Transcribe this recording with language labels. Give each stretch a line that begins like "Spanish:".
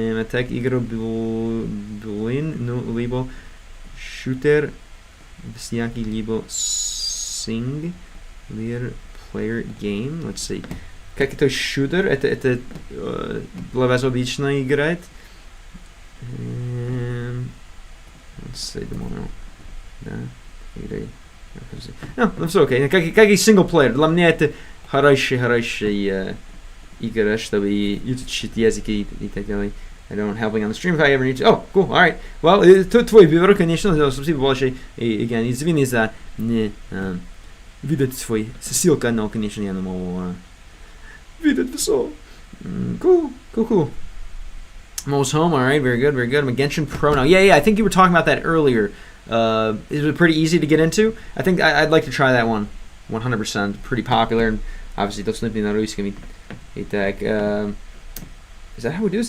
Russian: Так, игру Duolingo, ну, либо шутер, всякий, либо single player game.
English: Let's see.
Russian: Как это шутер? Это для вас обычно играет?
English: Let's see, думаю.
Russian: Да. No, все окей. Как и single player. Для меня это хорошая игра, чтобы изучить языки и так далее.
English: I don't helping on the stream if I ever need to. Oh, cool. All right.
Russian: Well, твой выбор, конечно. Спасибо большое. И, again, извини за не видеть твой ссылка, но, конечно, я не могу видеть все.
English: Cool. Most home, all right, very good. I'm a Genshin Pro now. Yeah, I think you were talking about that earlier. It was pretty easy to get into. I think I'd like to try that one, 100%. Pretty popular, and obviously,
Russian: доступный на русском. Итак,
English: is that how we do this?